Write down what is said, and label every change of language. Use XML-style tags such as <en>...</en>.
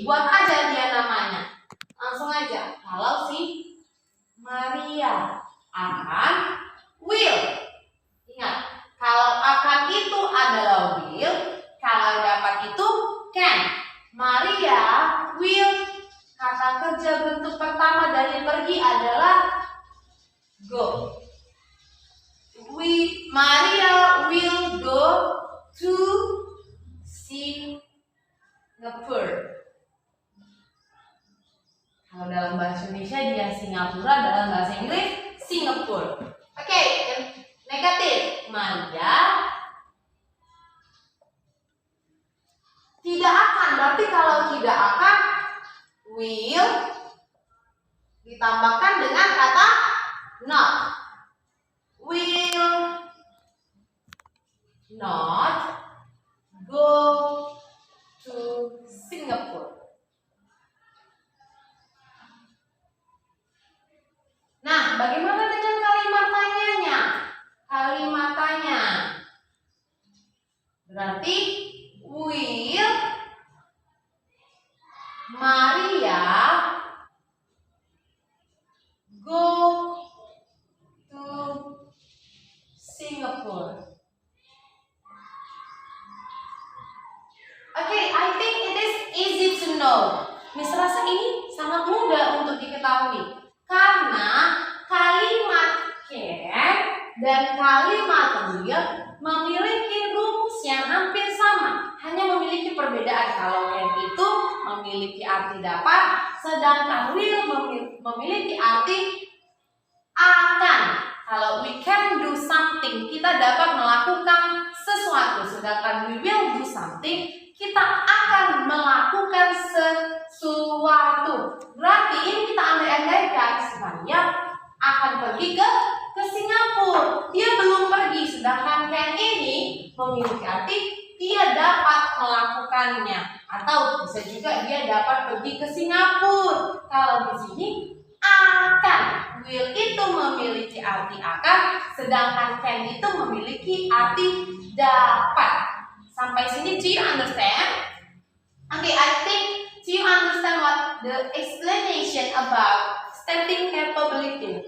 <id>Buat aja dia namanya. Langsung aja. Kalau si Maria akan will. Ingat, kalau akan itu adalah will, kalau dapat itu can. Maria will, kata kerja bentuk pertama dari pergi adalah go.</id> <en>Maria will go to Singapore.</en> <id>Kalau dalam bahasa Indonesia dia Singapura, dalam bahasa Inggris Singapore. Oke, negatif. Maria tidak akan. Berarti kalau tidak akan, will ditambahkan dengan kata not.</id> <en>Will not go to Singapore.</en> <id>Nah, bagaimana dengan kalimat tanyanya? Kalimat tanya berarti</id> <en>will Maria go to Singapore? Okay, I think it is easy to know.</en> <id>Miss rasa ini sangat mudah untuk diketahui. Karena kalimat can dan kalimat will memiliki rumus yang hampir sama, hanya memiliki perbedaan. Kalau can itu memiliki arti dapat, sedangkan will memiliki arti akan. Kalau</id> <en>we can do something,</en> <id>kita dapat melakukan sesuatu, sedangkan</id> <en>we will do something,</en> <id>kita akan melakukan sesuatu. Berarti ini kita andai-andaikan Maria akan pergi ke Singapura. Dia belum pergi, sedangkan can ini memiliki arti dia dapat melakukannya, atau bisa juga dia dapat pergi ke Singapura. Kalau di sini akan, will itu memiliki arti akan, sedangkan can itu memiliki arti dapat. Sampai sini,</id> <en>do you understand? Okay, I think do you understand what the explanation about stating capability?</en>